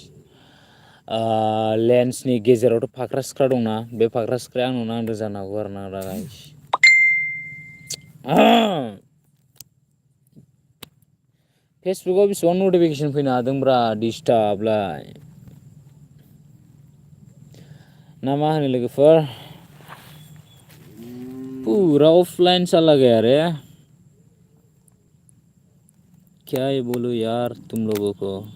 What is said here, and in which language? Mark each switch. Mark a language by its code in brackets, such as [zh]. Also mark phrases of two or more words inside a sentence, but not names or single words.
[brx] लेन्सनि गेजेरावथ' फाख्रा सिख्रा दंना, बे फाख्रा सिख्राया आंनाव नांदों जानो हागौ आरोना दा गाइस। फेसबुकाव बेसेबां नटिफिकेसन फैनो हादोंब्रा, डिस्टार्बलाय ना मा होनो लोगोफोर। [hi] पूरा ऑफलाइन चला गया रे, क्या ही बोलूं यार तुम लोगों को।